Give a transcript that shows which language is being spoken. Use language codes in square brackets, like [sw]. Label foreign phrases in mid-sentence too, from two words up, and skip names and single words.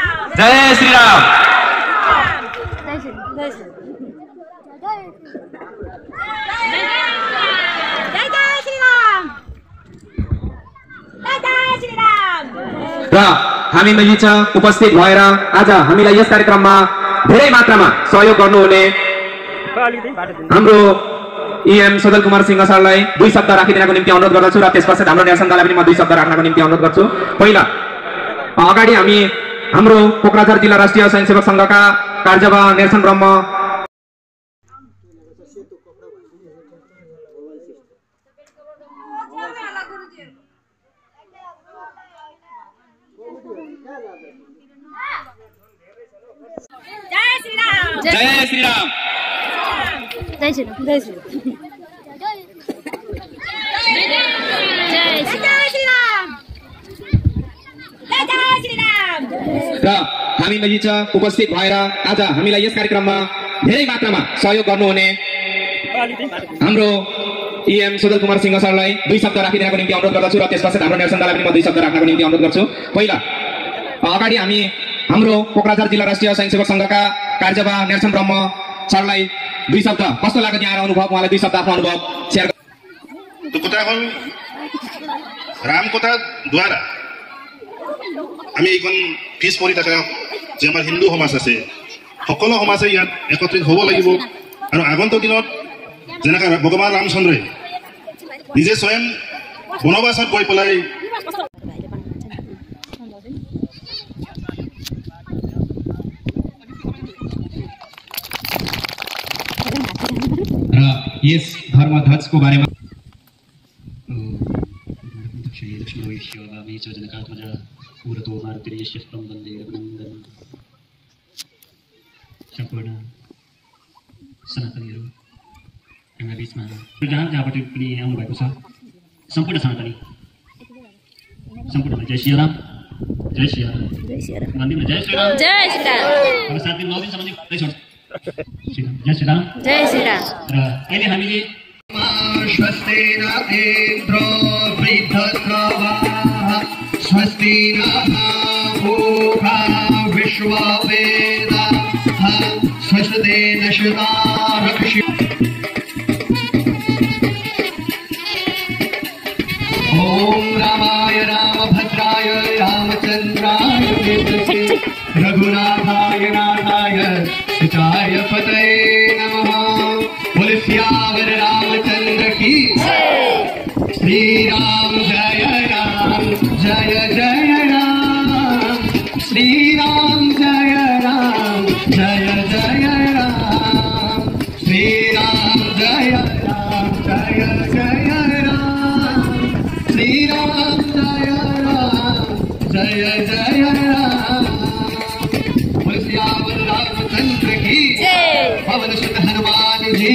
[ne] जय श्री राम। र हामी मेलिन्छ उपस्थित भएर आज हामीलाई यस कार्यक्रममा धेरै मात्रामा सहयोग गर्नुहुने हाम्रो इएम सजल कुमार सिंह सरलाई 2 शब्द राखिदिनको निम्ति अनुरोध गर्दछु र त्यसपछि हाम्रो नेसन दललाई पनि म 2 शब्द राख्नको निम्ति अनुरोध गर्छु। पहिला अगाडि हामी हाम्रो कोक्राझार जिल्ला राष्ट्रिय स्वयंसेवक संघका कार्यवाह नेर्सन ब्रह्म जय श्री राम। जय श्री राम। जय श्री राम। जय श्री राम। र हामी मेलिन्छ उपस्थित भएर आज हामीलाई यस कार्यक्रममा धेरै मात्रामा सहयोग गर्नुहुने हाम्रो इएम सजल कुमार सिंह सरलाई 2 शब्द राखिदिनको निम्ति अनुरोध गर्दछु र त्यसपछि हाम्रो नेसन दललाई पनि म 2 शब्द राख्नको निम्ति अनुरोध गर्छु। पहिला अगाडि हामी हाम्रो कोक्राझार जिल्ला राष्ट्रिय स्वयंसेवक संघका कार्यवाह नेर्सन ब्रह्म सरलाई 2 शब्द कस्तो लाग्यो त्यहाँ अनुभव उहाँलाई 2 शब्द आफ्नो अनुभव शेयर [as] तो कथा हल [hi] राम कथा द्वारा [as] আমি এখন পিছ পৰি থকা যে আমাৰ হিন্দু সমাজ আছে সকলো সমাজে ইয়াত একত্ৰিত হ'ব লাগিব আৰু আগন্তুক দিনত যেনেকৈ ভগৱান ৰামচন্দ্ৰই নিজে স্বয়ং বনবাসত গৈ পেলাই [ne] र यस धर्म ध्वजको बारेमा [sa] उरतो मारुतिर्यश्यस्तं वन्दे रघुनन्दनं [ne] सम्पूर्ण सनातनीहरू हाम्रो बिचमा जहाँबाट पनि आउनुभएको छ सम्पूर्ण सनातनी सम्पूर्ण जय श्री राम। जय श्री राम। जय श्री राम। जय श्री राम। जय श्री राम। अब 7 दिन 9 दिनसम्म जय श्री राम। जय श्री राम। जय श्री राम। र अहिले हामीले [sa] स्वस्तेन इन्द्रो वृद्धस्रवाः स्वस्ति पूर्वा विश्ववेदाः स्वस्ति नश्यतारक्षि ॐ रामाय रामभद्राय रामचन्द्राय वेदसे रघुनाथाय नाथाय सीताय पतये नमः। [hi] बोले सियावर रामचंद्र की श्री राम जय राम जय जय राम श्री राम जय राम जय जय राम श्री राम जय राम जय जय राम श्री राम जय राम जय जय राम। बोले सियावर रामचंद्र की पवन सुत हनुमान जी।